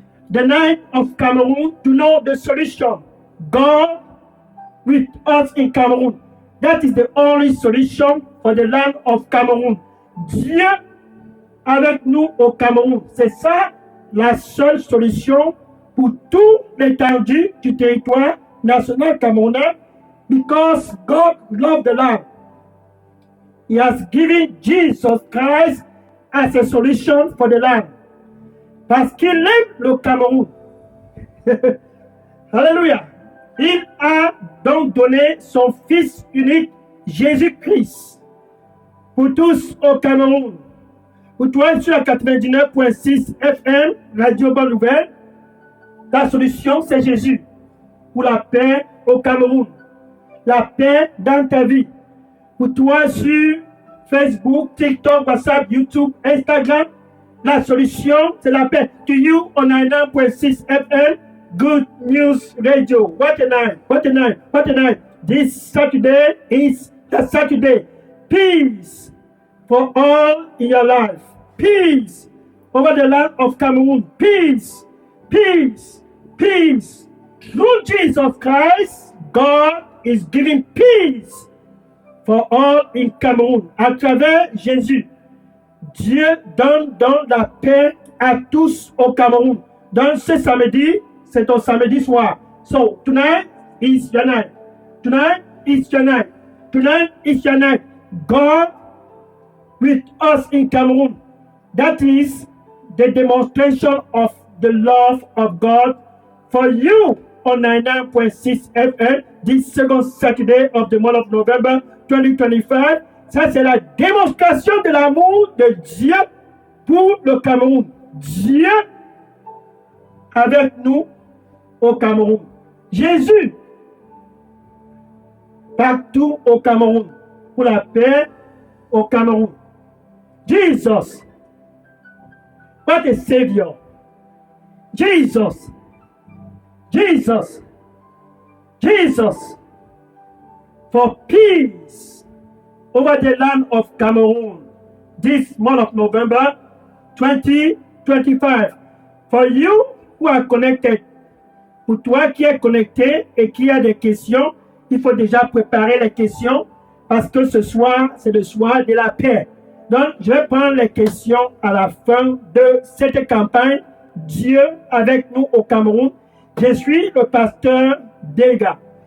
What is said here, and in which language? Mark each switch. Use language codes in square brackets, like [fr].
[en] The night of Cameroon to know the solution. God with us in Cameroon. That is the only solution for the land of Cameroon. [fr] Dieu avec nous au Cameroun. C'est ça la seule solution pour tout l'étendue du territoire national camerounais. [en] Because God loved the land. He has given Jesus Christ as a solution for the land. [fr] Parce qu'il aime le Cameroun. Alléluia. Il a donc donné son Fils unique, Jésus-Christ, pour tous au Cameroun. Pour toi, sur la 99.6 FM, Radio Bonne Nouvelle, ta solution, c'est Jésus. Pour la paix au Cameroun. La paix dans ta vie. Pour toi, sur Facebook, TikTok, WhatsApp, YouTube, Instagram, la solution, c'est la paix. [en] To you on 99.6 FM, Good News Radio. What a night, what a night, what a night. This Saturday is the Saturday. Peace for all in your life. Peace over the land of Cameroon. Peace, peace, peace. Through Jesus Christ, God is giving peace for all in Cameroun. [fr] À travers Jésus, Dieu donne la paix à tous au Cameroun. Donc ce samedi, c'est ton samedi soir. [en] So tonight is your night. Tonight is your night. Tonight is your night. God with us in Cameroon. That is the demonstration of the love of God for you on 99.6 FM this second Saturday of the month of November 2025. [fr] Ça, c'est la démonstration de l'amour de Dieu pour le Cameroun. Dieu avec nous au Cameroun. Jésus partout au Cameroun pour la paix au Cameroun. [en] Jesus, what a Savior. Jesus, Jesus, Jesus, for peace over the land of Cameroon this month of November 2025. For you who are connected, [fr] pour toi qui es connecté et qui a des questions, il faut déjà préparer les questions parce que ce soir, c'est le soir de la paix. Donc, je vais prendre les questions à la fin de cette campagne. Dieu avec nous au Cameroun. Je suis le pasteur Dega.